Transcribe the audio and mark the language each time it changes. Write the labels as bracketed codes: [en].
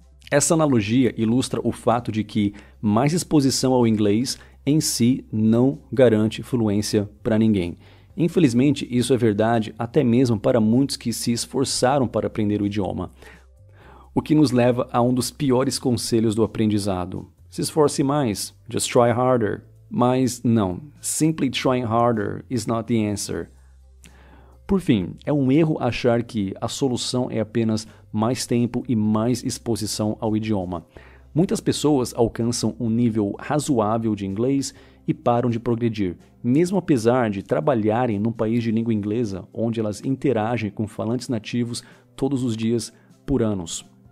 [pt] Essa analogia ilustra o fato de que mais exposição ao inglês em si não garante fluência para ninguém. Infelizmente, isso é verdade até mesmo para muitos que se esforçaram para aprender o idioma. O que nos leva a um dos piores conselhos do aprendizado. Se esforce mais, just try harder. [en] Mas não, simply trying harder is not the answer. [pt] Por fim, é um erro achar que a solução é apenas mais tempo e mais exposição ao idioma. Muitas pessoas alcançam um nível razoável de inglês e param de progredir, mesmo apesar de trabalharem num país de língua inglesa, onde elas interagem com falantes nativos todos os dias por anos.